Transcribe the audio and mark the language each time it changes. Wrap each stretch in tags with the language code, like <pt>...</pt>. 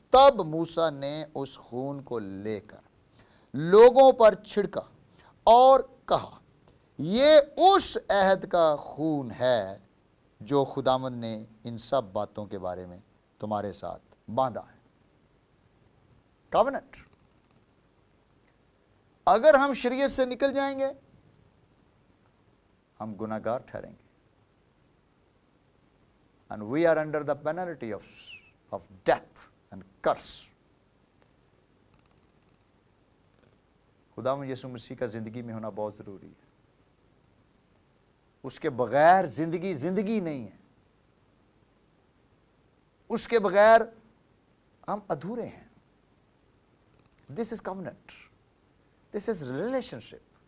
<hi>तब मूसा ने उस खून को लेकर लोगों पर छिड़का और कहा, ये उस अहद का खून है जो खुदावंद ने इन सब बातों के बारे में तुम्हारे साथ बांधा है।</hi> <en>Covenant.</en> <hi>अगर हम शरीयत से निकल जाएंगे हम गुनाहगार ठहरेंगे,</hi> <en>and we are under the penalty of death and curse.</en> <hi>खुदावंद यीशु मसीह का जिंदगी में होना बहुत जरूरी है। उसके बगैर जिंदगी नहीं है। उसके बगैर हम अधूरे हैं।</hi> <en>This is covenant, this is relationship.</en>